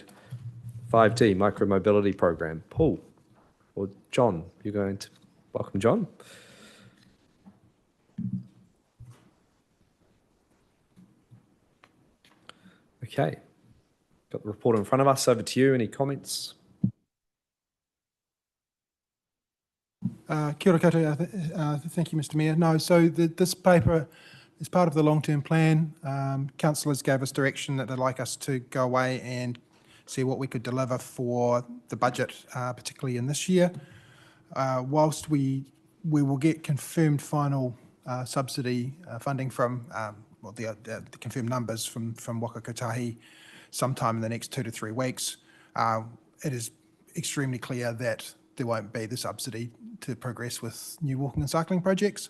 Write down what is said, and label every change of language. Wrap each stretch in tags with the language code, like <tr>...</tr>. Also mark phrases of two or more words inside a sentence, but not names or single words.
<en>5D, micro-mobility program. Paul or John, you're going to welcome John. Okay, got the report in front of us. Over to you. Any comments?</en> <mi>Kia ora koutou.</mi> <en>Thank you, Mr. Mayor. No, so this paper is part of the long-term plan. Councillors gave us direction that they'd like us to go away and see what we could deliver for the budget, particularly in this year. Whilst we will get confirmed final subsidy funding from, the confirmed numbers from Waka Kotahi sometime in the next 2 to 3 weeks, it is extremely clear that there won't be the subsidy to progress with new walking and cycling projects.</en>